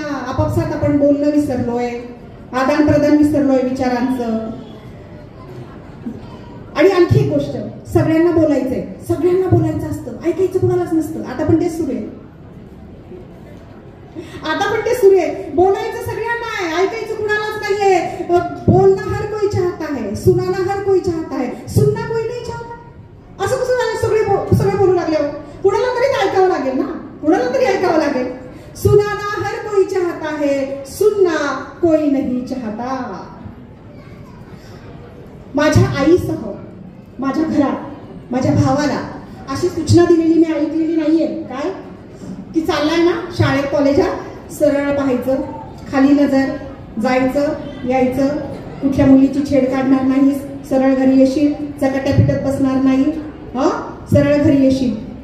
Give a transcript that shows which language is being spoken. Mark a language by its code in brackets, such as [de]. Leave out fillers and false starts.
[mr] आपापसात आपण बोलणं विसरलोय, आदान प्रदान विसरलोय विचारांचं. आणि आणखी एक गोष्ट, सगळ्यांना बोलायचंय, सगळ्यांना बोलायचं असतं, ऐकायचं कुणालाच नसतं. आता पण तेच सुरू आहे, आता पण ते सुरू आहे. बोलायचं सगळ्यांना आहे, ऐकायचं कुणालाच नाहीये. [hi] बोलना हर कोई चाहता है, सुनाना हर कोई चाहता है, सुनना कोई नहीं चाहता. [mr] असं कसं झालं? सगळे बोलू लागले. कुणाला तरी ऐकावं लागेल ना, कुणाला तरी ऐकावं लागेल. [hi] सुनाना हर कोई चाहता है, सुनना कोई नहीं चाहता. [mr] माझ्या आईसह माझ्या घरात माझ्या भावाला अशी सूचना दिलेली मी ऐकलेली नाहीये. काय की चाललाय ना शाळेत कॉलेजात, सरळ पाहायचं, खाली नजर, जायचं यायचं, कुठल्या मुलीची छेड काढणार नाही, सरळ घरी येशील, चकाट्या पिटत बसणार नाही, सरळ घरी येशील.